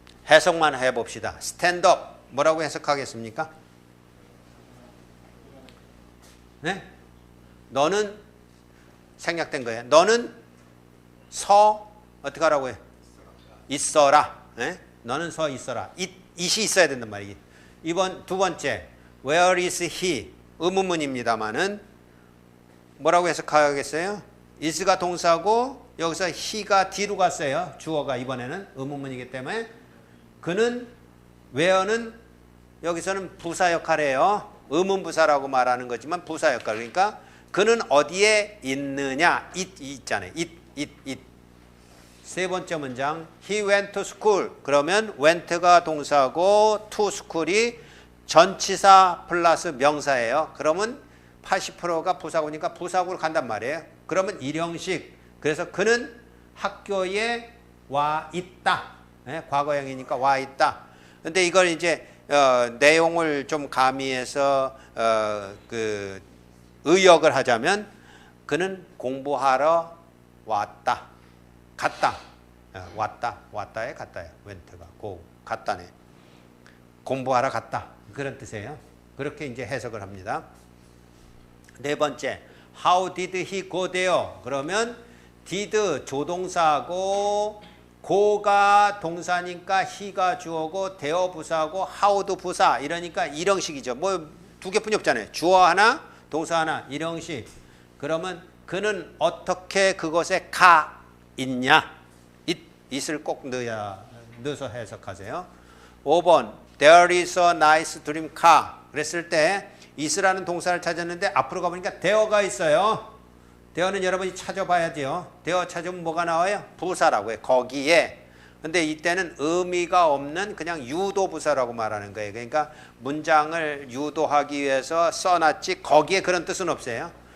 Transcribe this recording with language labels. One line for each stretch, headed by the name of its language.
Korean: 해석만 해봅시다. 스탠드업 뭐라고 해석하겠습니까? 네? 너는 생략된 거예요. 너는 어떻게 하라고 해? 있어라. 네? 너는 있어라. it이 있어야 된단 말이에요. 두 번째
English: where is he?
Korean: 의문문입니다만은 뭐라고 해석하겠어요? is가 동사고 여기서 he가 뒤로 갔어요. 주어가 이번에는 의문문이기 때문에 그는 where는 여기서는 부사 역할이에요. 의문부사라고 말하는 거지만 부사 역할. 그러니까 그는 어디에 있느냐. it 있잖아요. it. 세 번째 문장
English: he went to school.
Korean: 그러면 went가 동사고 to school이 전치사 플러스 명사예요. 그러면 80%가 부사구니까 부사구로 간단 말이에요. 그러면 일형식. 그래서 그는 학교에 와 있다. 네? 과거형이니까 와 있다. 근데 이걸 이제 내용을 좀 가미해서 그 의역을 하자면 그는 공부하러 왔다. 갔다. 왔다에 갔다요. 웬트가 고 갔다네. 공부하러 갔다. 그런 뜻이에요. 그렇게 이제 해석을 합니다. 네 번째,
English: how did he go there?
Korean: 그러면 did 조동사고 go가 동사니까 he가 주어고 there 부사고 how도 부사. 이러니까 일형식이죠. 뭐 두 개뿐이 없잖아요. 주어 하나, 동사 하나, 일형식. 그러면 그는 어떻게 그것에 가 있냐? it을 꼭 넣어서 해석하세요. 5번
English: There is a nice dream car.
Korean: 그랬을 때 is라는 동사를 찾았는데 앞으로 가보니까 there가 있어요. there는 여러분이 찾아봐야죠. there 찾으면 뭐가 나와요? 부사라고 해요. 거기에. 근데 이때는 의미가 없는 그냥 유도부사라고 말하는 거예요. 그러니까 문장을 유도하기 위해서 써놨지 거기에 그런 뜻은 없어요.